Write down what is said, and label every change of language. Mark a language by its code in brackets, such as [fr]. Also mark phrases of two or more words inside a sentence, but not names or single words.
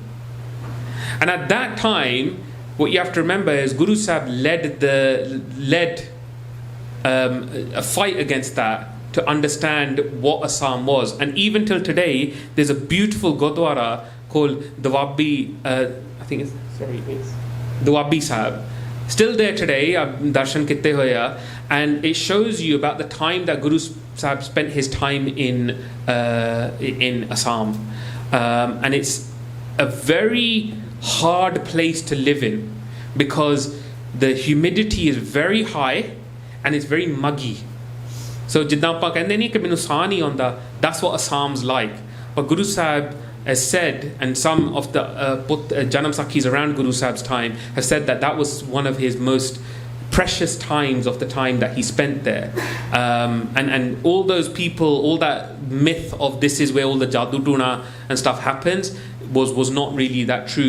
[en] And at that time, what you have to remember is Guru Sahib led a fight against that, to understand what Assam was. And even till today, there's a beautiful Gurdwara called Doabi, Doabi Sahib, still there today. [pa] ਦਰਸ਼ਨ ਕੀਤੇ ਹੋਏ, [en] and it shows you about the time that Guru Sahib spent his time in Assam, and it's a very hard place to live in because the humidity is very high and it's very muggy. [pa] So ਜਿੱਦਾਂ ਆਪਾਂ ਕਹਿੰਦੇ ਨਹੀਂ ਕਿ ਮੈਨੂੰ ਸਾਹ ਨਹੀਂ ਆਉਂਦਾ, [en] that's what Assam's like. But Guru Sahib has said, and some of the Janam Sakhis around Guru Sahib's time have said that that was one of his most precious times of the time that he spent there. And all those people, all that myth of this is where all the [pa] ਜਾਦੂ ਟੂਣਾ [en] and stuff happens was not really that true.